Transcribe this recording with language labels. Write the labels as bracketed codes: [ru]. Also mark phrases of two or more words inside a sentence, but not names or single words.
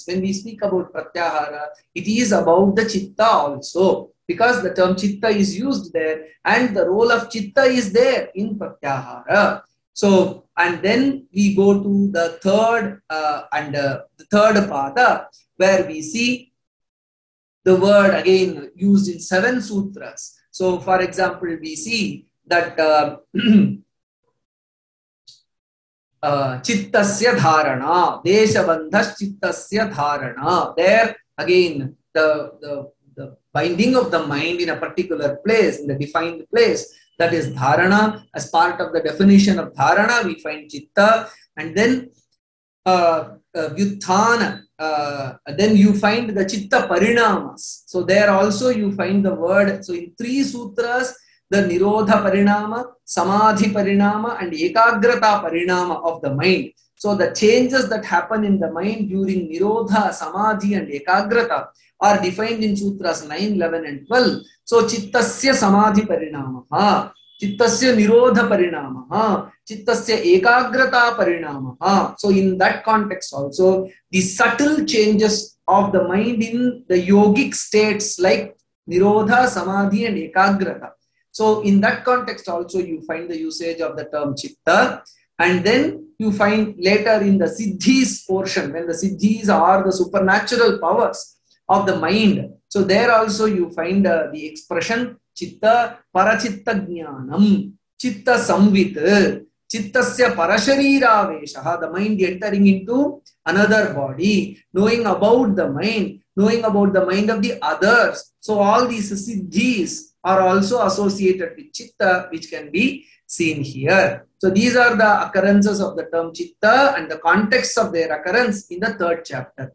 [en] When we speak about pratyahara, it is about the chitta also, because the term chitta is used there and the role of chitta is there in pratyahara. So, and then we go to the third pada, where we see the word again used in 7 sutras. So, for example, we see that [sa] chittasya dharana, deshabandhas chittasya dharana. [en] There again, the binding of the mind in a particular place, in the defined place, that is dharana. As part of the definition of dharana, we find chitta, and then vyuthana. Then you find the [sa] chitta parinamas. [en] So there also you find the word. So in 3 sutras, the [sa] nirodha parinama, samadhi parinama, [en] and [sa] ekagrata parinama [en] of the mind. So the changes that happen in the mind during nirodha, samadhi, and ekagrata are defined in sutras 9, 11, and 12. [sa] So chittasya samadhi parinama, chittasya nirodha parinama, chittasya ekagrata parinama. [en] So in that context also, the subtle changes of the mind in the yogic states like nirodha, samadhi, and ekagrata. So in that context also you find the usage of the term chitta, and then you find later in the siddhis portion, when the siddhis are the supernatural powers of the mind. So there also you find the expression [sa] chitta parachitta jnanam, chitta samvit, chittasya parasharira veshaha, [en] the mind entering into another body, knowing about the mind of the others. So all these siddhis are also associated with chitta, which can be seen here. So these are the occurrences of the term chitta and the context of their occurrence in the 3rd chapter.